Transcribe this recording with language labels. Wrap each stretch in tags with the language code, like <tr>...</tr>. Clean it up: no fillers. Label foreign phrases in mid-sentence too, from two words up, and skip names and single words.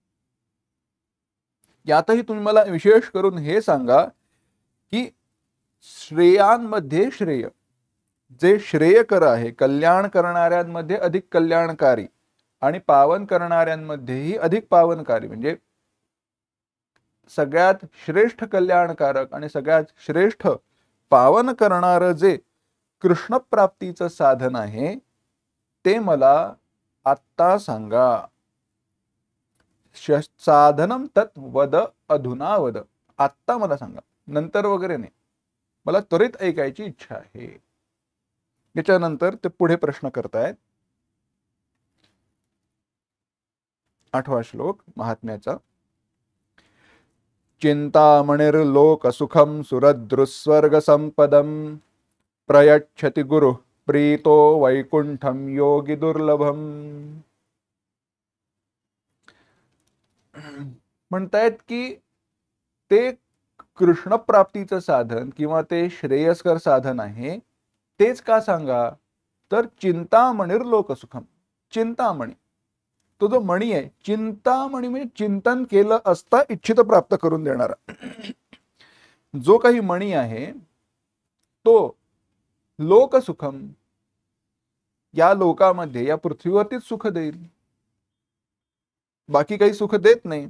<mr>यातही तुम्ही मला विशेष करून हे सांगा की श्रेयांमध्ये श्रेय, जे श्रेयकर आहे, कल्याण करणाऱ्यांमध्ये अधिक कल्याणकारी आणि पावन करणाऱ्यांमध्येही अधिक पावनकारी, म्हणजे सगळ्यात श्रेष्ठ कल्याणकारक आणि सगळ्यात श्रेष्ठ पावन करणारं जे कृष्ण प्राप्तीचं साधन आहे ते मला आत्ता सांगा।</mr> <sa>साधनम तत् वद अधुना वद,</sa> <mr>आत्ता मला सांगा, नंतर वगैरे नाही, मला त्वरित ऐकायची इच्छा आहे। याच्यानंतर ते पुढे प्रश्न करतायत। 8वा श्लोक महात्म्याचा।</mr> <sa>चिंतामणिर्लोकसुखं सुरद्रुस्वर्गसंपदं प्रयच्छति गुरु प्रीतो वैकुंठम योगी दुर्लभम।</sa> <mr>म्हणतायत की ते कृष्ण प्राप्तीचं साधन किंवा ते श्रेयस्कर साधन आहे, तेच का सांगा? तर चिंतामणिर्लोकसुखम, चिंतामणी, तो जो मणी आहे, चिंतामणी म्हणजे चिंतन केलं असता इच्छित प्राप्त करून देणारा जो काही मणी आहे तो लोकसुखम, या लोकामध्ये, या पृथ्वीवरतीच सुख देईल, बाकी काही सुख देत नाही।</mr>